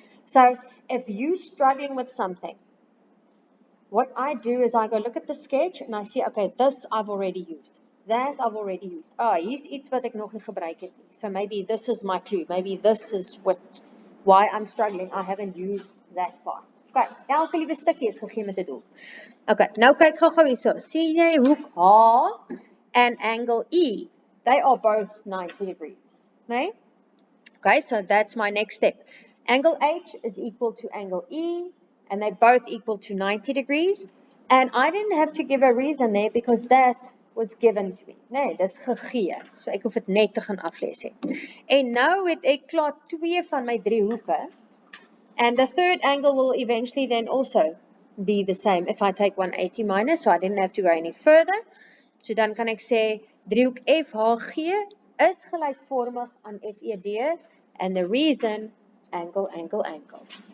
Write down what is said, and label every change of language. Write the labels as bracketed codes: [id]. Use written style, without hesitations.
[en] So if you're struggling with something, what I do is I go look at the sketch and I see, okay, this I've already used. That I've already used. [af] Hier's iets wat ek nog nie gebruik het nie. [en] So maybe this is my clue. Maybe this is why I'm struggling. I haven't used that part. [af] Okay, elke liewe stukkie is gegee met 'n doel. Okay, nou kyk gou hierso. Sien jy hoek H [en] and angle E? They are both 90 degrees. [af] Nee? [en] Okay, so that's my next step. Angle H is equal to angle E, and they're both equal to 90 degrees. And I didn't have to give a reason there because that was given to me. [af] Nee, dis gegee. So ek hoef dit net te gaan aflees hê. En nou het ek klaar twee van my drie hoeke. [en] And the third angle will eventually then also be the same if I take 180 minus, so I didn't have to go any further. [af] So dan kan ek sê driehoek FHG is gelykvormig aan FED, [en] and the reason angle, angle, angle.